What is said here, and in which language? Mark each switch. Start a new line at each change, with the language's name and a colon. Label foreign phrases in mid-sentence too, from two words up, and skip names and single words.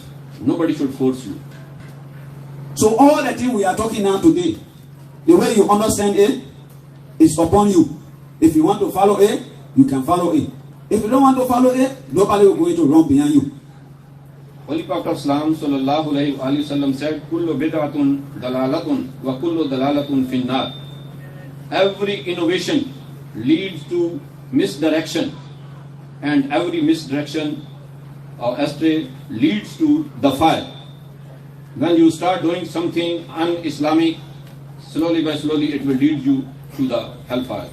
English: Nobody should force you. So all the things we are talking now today, the way you understand it is upon you. If you want to follow it, you can follow it. If you don't want to follow it, nobody will going to run behind you. Holy Prophet of Islam
Arabic: صلى الله عليه وسلم
English: said,
Arabic: "كل بدعة ضلالة وكل ضلالة في النار."
English: Every innovation leads to misdirection, and every misdirection or astray leads to the fire. When you start doing something un-Islamic, slowly by slowly it will lead you to the hellfire.